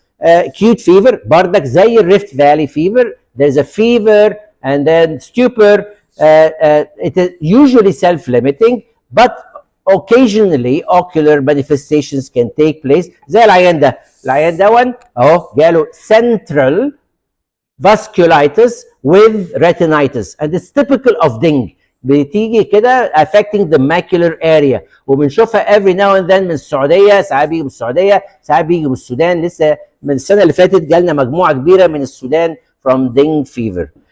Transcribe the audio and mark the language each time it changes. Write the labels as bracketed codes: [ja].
[en] Acute fever [ar] بردك زي الريفت فالي fever. [en] There's a fever and then stupor. It is usually self-limiting, but occasionally ocular manifestations can take place. [ar] زي العيان ده اهو جاله [en] central vasculitis with retinitis, and it's typical of dengue. [ar] بتيجي كده [en] affecting the macular area [ar] وبنشوفها [en] every now and then [ar] من السعوديه. ساعات بيجي من السعوديه، ساعات بيجي من السودان. لسه من السنه اللي فاتت جالنا مجموعه كبيره من السودان [en] from dengue fever.